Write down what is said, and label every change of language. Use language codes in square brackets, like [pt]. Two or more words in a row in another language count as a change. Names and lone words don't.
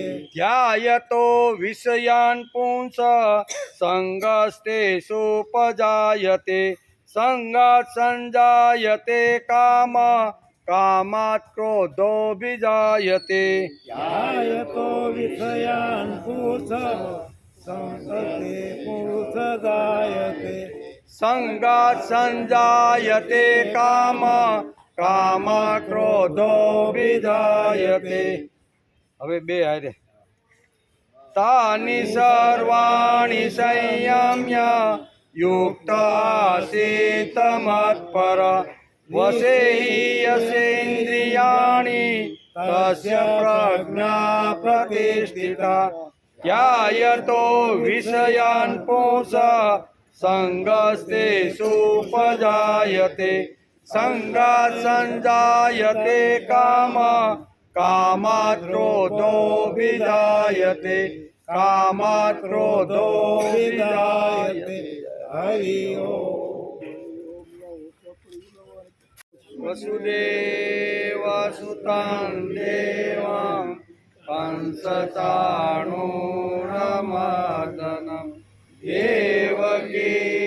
[sa] ध्यायतो विषयान् पुंस संगस्तेषुपजायते संगात् संजायते काम कामात् क्रोधो विजायते ध्यायतो विषयान् पुंस संगस्ते पुंसजायते संगात् संजायते काम कामात् क्रोधो विजायते [gu] હવે બે હારે [sa] तानि सर्वाणि संयम्य युक्त आसीत मत्पर वसे हि यसेन्द्रियाणि तस्य प्रज्ञा प्रतिष्ठिता ध्यायतो विषयान् पुंस संगस्तेषुपजायते संगात संजायते काम कामात क्रोधो विजायते कामात क्रोधो विजायते [gu] હરિ ઓમ. [sa] वसुदेवसुतं देवं कंसचाणूरमर्दनम देवकी